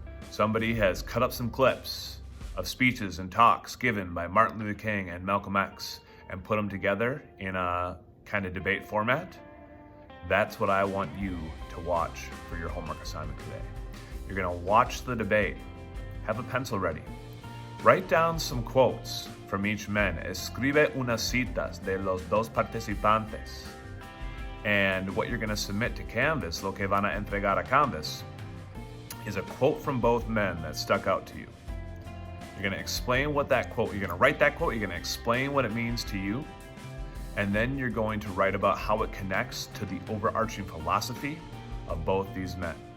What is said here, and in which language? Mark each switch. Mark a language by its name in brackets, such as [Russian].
[English] Somebody has cut up some clips of speeches and talks given by Martin Luther King and Malcolm X and put them together in a kind of debate format. That's what I want you to watch for your homework assignment today. You're going to watch the debate. Have a pencil ready. Write down some quotes from each man. [Spanish] Escribe unas citas de los dos participantes. [English] And what you're going to submit to Canvas, [Spanish] lo que van a entregar a Canvas, [English] is a quote from both men that stuck out to you. You're going to explain what that quote, you're going to write that quote, you're going to explain what it means to you, and then you're going to write about how it connects to the overarching philosophy of both these men.